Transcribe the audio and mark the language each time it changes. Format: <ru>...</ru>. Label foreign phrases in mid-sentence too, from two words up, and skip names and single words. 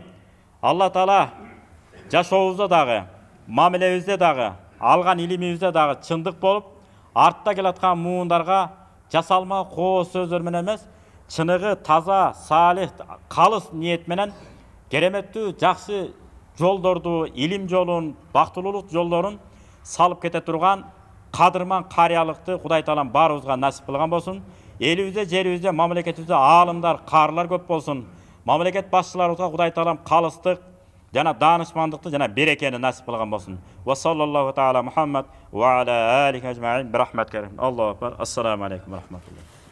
<ky>Алла Таала жашообузда дагы, мамилебизде дагы, алган илимибизде дагы чындык болуп, артта келаткан муундарга жасалма коо сөздөр менен эмес, чыныгы таза, салих, калыс ниет менен кереметтүү, жакшы жолдорду, илим жолун, бактылуулук жолдорун салып кете турган кадырман карыялыкты Кудай Таалам баарыбызга насип кылган болсун. Элибизде, жерибизде, мамлекетибизде аалымдар, карылар көп болсун. Мамлекет башчыларыбызга Кудай Таалам калыстык жана даанышмандыкты жана берекени насип кылган болсун.</ky> <ar>وصلى الله تعالى محمد وعلى آله أجمعين برحمتك. الله أكبر. السلام عليكم ورحمة الله.</ar>